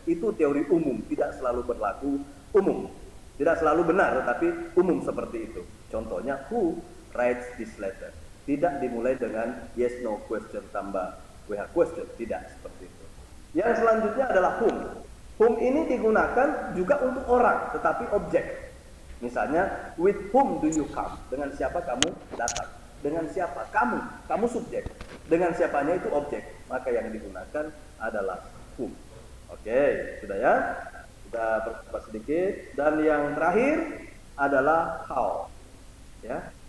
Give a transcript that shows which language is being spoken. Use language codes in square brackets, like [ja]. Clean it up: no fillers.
[id] Itu teori umum, tidak selalu berlaku umum. Tidak selalu benar, tetapi umum seperti itu. Contohnya, [en] who writes this letter? [id] Tidak dimulai dengan yes no question tambah WH question, tidak seperti itu. Yang selanjutnya adalah whom. Whom ini digunakan juga untuk orang, tetapi objek. Misalnya, [en] with whom do you come? [id] Dengan siapa kamu datang? Dengan siapa? Kamu subjek. Dengan siapanya itu objek. Maka yang digunakan adalah whom. Oke, sudah ya? Kita percepat sedikit. Dan yang terakhir adalah how. Ya,